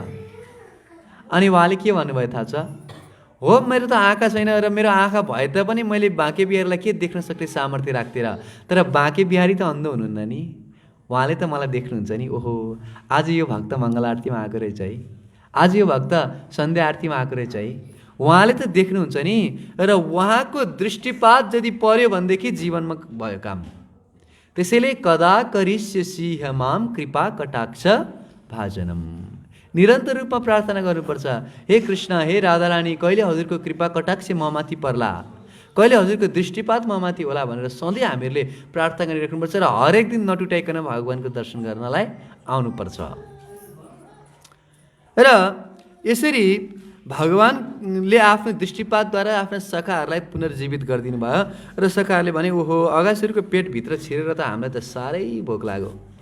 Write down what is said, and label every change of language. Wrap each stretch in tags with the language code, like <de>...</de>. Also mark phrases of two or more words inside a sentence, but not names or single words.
<ne>अनि उहाँले के भन्नुभयो थाहा छ? हो, मेरो त आँखा छैन र मेरो आँखा भए तापनि मैले बाँके बिहारीलाई के देख्न सक्ने सामर्थ्य राख्थेँ र, तर बाँके बिहारी त अन्ध हुनुहुन्न नि, उहाँले त मलाई देख्नुहुन्छ नि। ओहो, आज यो भक्त मङ्गल आरतीमा आएको रहेछ है, आज यो भक्त सन्ध्या आरतीमा आएको रहेछ है, उहाँले त देख्नुहुन्छ नि। र उहाँको दृष्टिपात यदि पर्यो भनेदेखि जीवनमा भयो काम।</ne> <sa>त्यसैले कदा करिष्यसि माम कृपा कटाक्ष भाजनम,</sa> <ne>निरन्तर रूपमा प्रार्थना गर्नुपर्छ। हे कृष्ण, हे राधारानी, कहिले हजुरको कृपा कटाक्ष ममाथि पर्ला, कहिले हजुरको दृष्टिपात ममाथि होला भनेर सधैँ हामीहरूले प्रार्थना गरिराख्नुपर्छ र हरेक दिन नटुटाइकन भगवानको दर्शन गर्नलाई आउनुपर्छ। र यसरी भगवानले आफ्नो दृष्टिपातद्वारा आफ्ना सखाहरूलाई पुनर्जीवित गरिदिनु भयो र सखाहरूले भने, ओहो, अगासुरको पेटभित्र छिरेर त हामीलाई त साह्रै भोक लाग्यो।</ne>